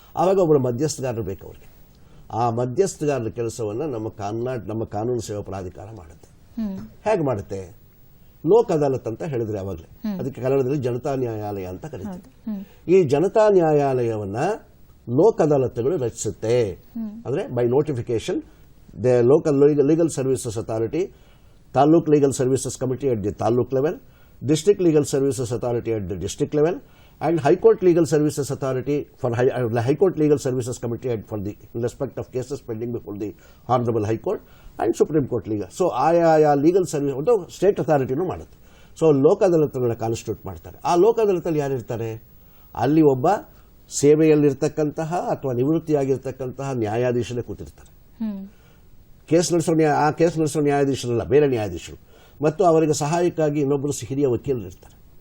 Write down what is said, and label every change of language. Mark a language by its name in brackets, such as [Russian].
[Kannada] ಆವಾಗ ಒಬ್ಬರು ಮಧ್ಯಸ್ಥಗಾರರು ಬೇಕು ಅವ್ರಿಗೆ. ಆ ಮಧ್ಯಸ್ಥಗಾರರ ಕೆಲಸವನ್ನು ನಮ್ಮ ಕಾನೂನು ಸೇವಾ ಪ್ರಾಧಿಕಾರ ಮಾಡುತ್ತೆ. ಹೇಗೆ ಮಾಡುತ್ತೆ? ಲೋಕ್ ಅದಾಲತ್ ಅಂತ ಹೇಳಿದ್ರೆ ಅವಾಗಲೇ, ಅದಕ್ಕೆ ಕನ್ನಡದಲ್ಲಿ ಜನತಾ ನ್ಯಾಯಾಲಯ ಅಂತ ಕರೀತಾರೆ. ಈ ಜನತಾ ನ್ಯಾಯಾಲಯವನ್ನ ಲೋಕ್ ಅದಾಲತ್ಗಳು ರಚಿಸುತ್ತೆ. ಅಂದ್ರೆ [English] By notification the local legal services authority, taluk legal services committee at the taluk level, district legal services authority at the district level, and high court legal services authority for high court legal services committee for the in respect of cases pending before the honorable high court and supreme court legal. [Kannada] So ಆಯಾ legal service ಒಂದು state ಅಥಾರಿಟಿನೂ ಮಾಡುತ್ತೆ. So Lok ಅದಾಲತ್ಗಳನ್ನ constitute ಮಾಡ್ತಾರೆ. ಆ ಲೋಕ್ ಅದಾಲತಲ್ಲಿ ಯಾರಿರ್ತಾರೆ? ಅಲ್ಲಿ ಒಬ್ಬ ಸೇವೆಯಲ್ಲಿರ್ತಕ್ಕಂತಹ ಅಥವಾ ನಿವೃತ್ತಿಯಾಗಿರ್ತಕ್ಕಂತಹ ನ್ಯಾಯಾಧೀಶರೇ ಕೂತಿರ್ತಾರೆ. ಕೇಸ್ ನಡೆಸೋ ನ್ಯಾಯಾಧೀಶರಲ್ಲ, ಬೇರೆ ನ್ಯಾಯಾಧೀಶರು, ಮತ್ತು ಅವರಿಗೆ ಸಹಾಯಕ್ಕಾಗಿ ಇನ್ನೊಬ್ಬರು ಹಿರಿಯ ವಕೀಲರು ಇರ್ತಾರೆ.